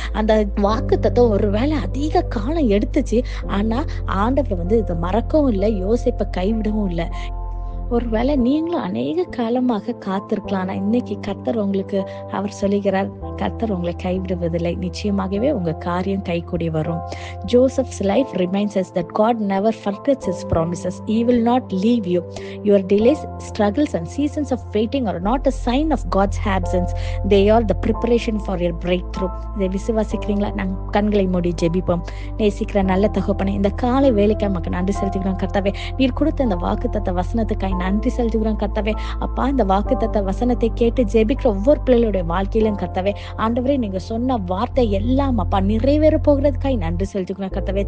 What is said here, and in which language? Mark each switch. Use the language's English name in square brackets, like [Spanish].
[Tamil] அந்த வாக்குத்தத்தம் ஒருவேளை அதிக காலம் எடுத்துச்சு, ஆனா ஆண்டவர் இதை மறக்கவும் இல்லை, யோசிப்பை கைவிடவும் இல்லை. ஒருவேளை நீங்களும் அநேக காலமாக காத்திருக்கலாம். ஆனா இன்னைக்கு கர்த்தர் உங்களுக்கு அவர் சொல்லுகிறார், கர்த்தர் உங்களை கைவிடுவதில்லை, நிச்சயமாகவே உங்க காரியம் கைகூடி வரும். [English] Joseph's life reminds us that God never forgets his promises. He will not leave you. Your delays, struggles and seasons of waiting are not a sign of God's absence. They are the preparation for your breakthrough. [Tamil] இதை விசுவாசிக்கிறீங்களா? நாங்கள் கண்களை மூடி ஜெபிப்போம். நேசிக்கிற நல்ல தகப்பனே, இந்த காலை வேலைக்கு நமக்கு நன்றி செலுத்துகிறோம் கர்த்தாவே. நீர் கொடுத்த இந்த வாக்குத்தத்த வசனத்துக்காய் நன்றி செலுத்துகிறோம் கர்த்தாவே. அப்பா, இந்த வாக்குத்தத்த வசனத்தை கேட்டு ஜெபிக்கிற ஒவ்வொரு பிள்ளைகளுடைய வாழ்க்கையிலும் கர்த்தாவே, ஆண்டவரே நீங்க சொன்ன வார்த்தை எல்லாம் அப்பா நிறைவேற போகிறதுக்காய் நன்றி செலுத்துக்கிறோம் கர்த்தாவே.